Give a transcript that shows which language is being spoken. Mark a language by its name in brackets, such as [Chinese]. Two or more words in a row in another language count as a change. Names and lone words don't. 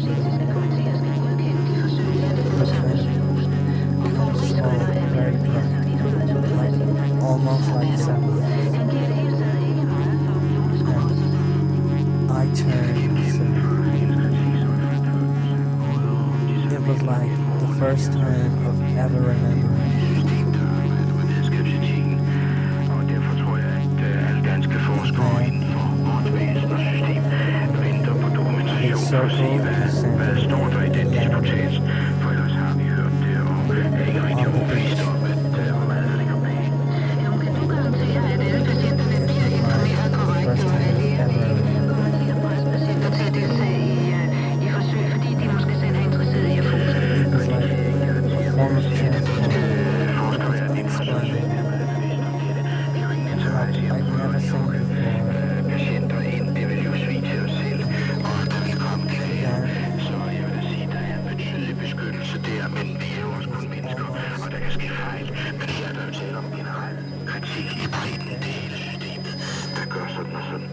[English] All very bright, like almost like sunlight. And I turned, so it was like the first time of ever remembering. [Danish] Og derfor tror jeg, at alle danske forskere inden for åndsvæsen og system venter på dokumentation og se, hvad står der i den disputats. For ellers har vi hørt det, og er ikke rigtig overbevist om, hvad der ligger bag. Kan du garantere, at alle patienterne bliver informeret korrekt, og at lægerne kommer til at presse patienter til at deltage i forsøg, fordi de måske selv er interesseret i at få det? [English] It was like a form of transport. It was exploding. I'd never seen before. [Danish] Patienter ind, det vil jo svige til os selv, og der vil komme klager. Så jeg vil da sige, der er en betydelig beskyttelse der, men vi er jo også kun mennesker, og der kan ske fejl. Men her er der jo tale om generel kritik i bredden, det hele systemet, der gør sådan og sådan.